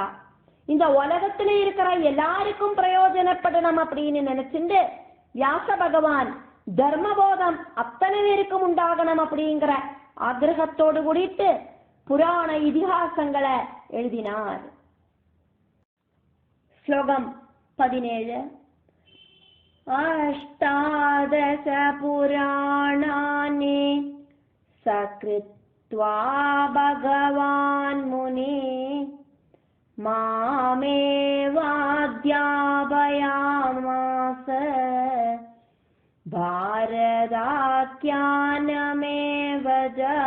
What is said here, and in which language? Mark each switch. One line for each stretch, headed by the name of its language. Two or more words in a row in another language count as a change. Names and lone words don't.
Tamil: இந்த உலகத்துல இருக்கிற எல்லாருக்கும் பிரயோஜனப்படணும் அப்படின்னு நினைச்சுண்டு வியாச பகவான் தர்மபோதம் அத்தனை பேருக்கும் உண்டாகணும் அப்படிங்கிற ஆக்ரகத்தோடு கூடிட்டு புராண இதிகாசங்களை எழுதினார். ஸ்லோகம் 17.
Sanskrit: अष्टादश पुराणानि सकृत्वा भगवान् मुनि मामेवाध्यापयामास भारताख्यानमेव च।